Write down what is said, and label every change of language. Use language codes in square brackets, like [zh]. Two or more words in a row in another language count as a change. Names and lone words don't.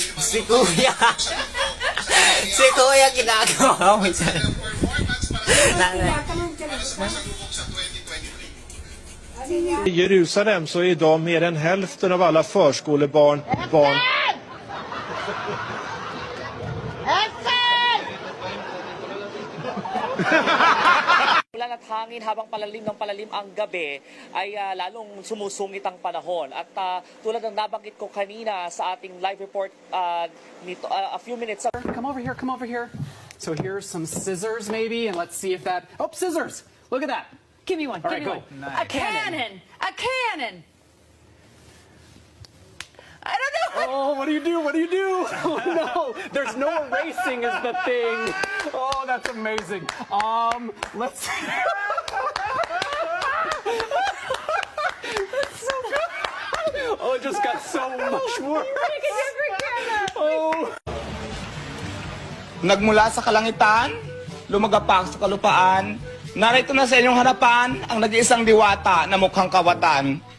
[tl] Si Kuya. Si Kuya ginagawa mo siya. [sv] I Jerusalem så är idag mer än hälften av alla förskolebarn barn. [tl] Ulan at hangin habang palalim ng palalim ang gabi ay lalong sumusungit ang panahon. At tulad ng nabanggit ko kanina sa ating live report nito, [en] a few minutes ago. Come over here, come over here. So here's some scissors maybe, and let's see if that... Oh, scissors! Look at that. Give me one. All Give right, me go. one. Nice. A cannon. A cannon. I don't know. Oh, what do you do? What do you do? Oh, no. There's no erasing is the thing. Oh, that's amazing. Let's see. That's so good. Oh, it just got so much worse. Oh. [tl] Nagmula sa kalangitan, lumagapak sa kalupaan, narito na sa inyong harapan ang nag-iisang diwata na mukhang kawatan.